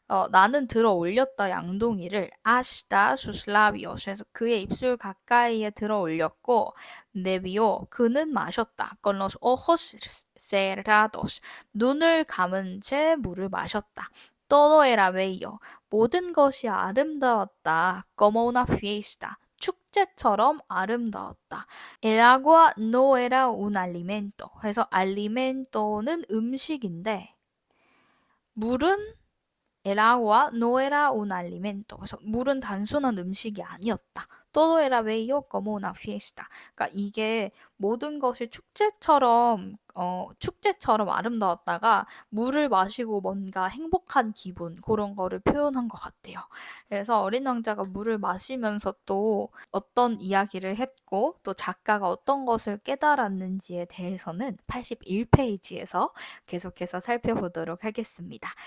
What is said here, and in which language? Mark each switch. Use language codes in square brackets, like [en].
[ko] 나는 들어 올렸다 양동이를 [es] hasta sus labios [ko] 해서 그의 입술 가까이에 들어 올렸고 [es] bebió [ko] 그는 마셨다. [es] con los ojos cerrados [ko] 눈을 감은 채 물을 마셨다. [es] todo era bello [ko] 모든 것이 아름다웠다. [es] como una fiesta [ko] 축제처럼 아름다웠다. [es] El agua no era un alimento. [ko] 그래서 alimento는 음식인데 물은 [es] El agua no era un alimento. [ko] 그래서 물은 단순한 음식이 아니었다. [es] Todo era bello como una fiesta. [ko] 그러니까 이게 모든 것이 축제처럼 아름다웠다가 물을 마시고 뭔가 행복한 기분 그런 거를 표현한 것 같아요. 그래서 어린 왕자가 물을 마시면서 또 어떤 이야기를 했고 또 작가가 어떤 것을 깨달았는지에 대해서는 81페이지에서 계속해서 살펴보도록 하겠습니다.